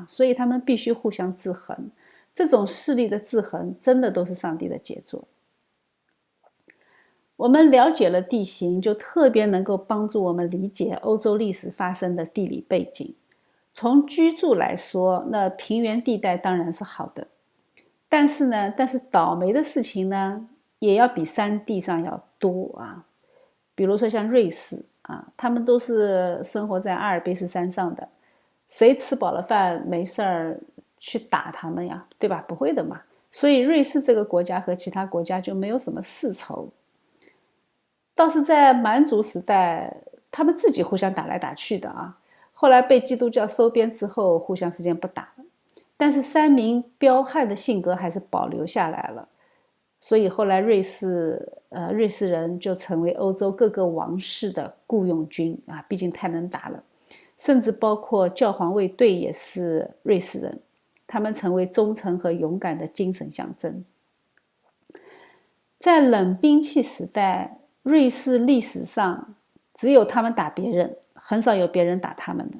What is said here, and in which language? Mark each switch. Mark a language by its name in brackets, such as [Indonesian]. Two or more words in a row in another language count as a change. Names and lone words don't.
[Chinese] 所以他們必須互相制衡。這種勢力的制衡，真的都是上帝的傑作。我們了解了地形，就特別能夠幫助我們理解歐洲歷史發生的地理背景。從居住來說，那平原地帶當然是好的，但是倒霉的事情呢，也要比山地上要多啊。比如說像瑞士啊，他們都是生活在阿爾卑斯山上的，誰吃飽了飯沒事兒去打他們呀？對吧？不會的嘛。所以瑞士這個國家和其他國家就沒有什麼世仇。倒是在蠻族時代，他們自己互相打來打去的啊。後來被基督教收編之後，互相之間不打了，但是三民彪悍的性格還是保留下來了。所以後來瑞士人就成為歐洲各個王室的僱傭軍啊，畢竟太能打了。甚至包括教皇衛隊也是瑞士人，他們成為忠誠和勇敢的精神象徵。在冷兵器時代，瑞士歷史上只有他們打別人，很少有別人打他們的。